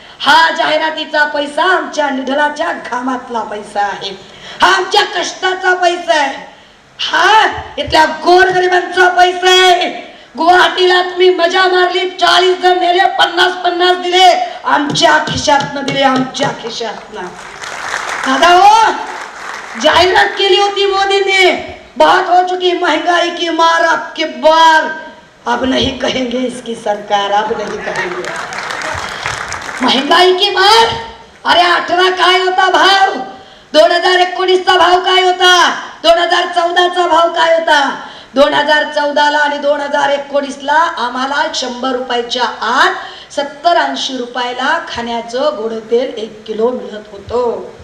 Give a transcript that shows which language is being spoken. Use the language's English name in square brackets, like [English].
[Marathi] हा जाहिरातीचा पैसा आमच्या निधनाच्या घामातला पैसा आहे. हा आमच्या कष्टाचा पैसा आहे. हा इथल्या गोरगरिबांचा पैसा आहे. गुवाहाटीला तुम्ही मजा मारली, 40 जण नेले, 50-50 दिले, आमच्या खिशातनं दिले, आमच्या खिशातनं. दादा हो, जाहिरात केली होती मोदींनी, [Hindi] बात हो चुकी महंगाई की मार अब की बार, अब नहीं कहेंगे इसकी सरकार, अब नहीं कहेंगे. महंगाई की मार. [Marathi] अरे 18 काय होता भाव, 2019चा भाव काय होता, 2014चा भाव काय होता. 2014ला आणि 2019ला आम्हाला 100 रुपयाच्या आत 70-80 रुपयाला खाण्याचं गोड तेल 1 किलो मिळत होतं.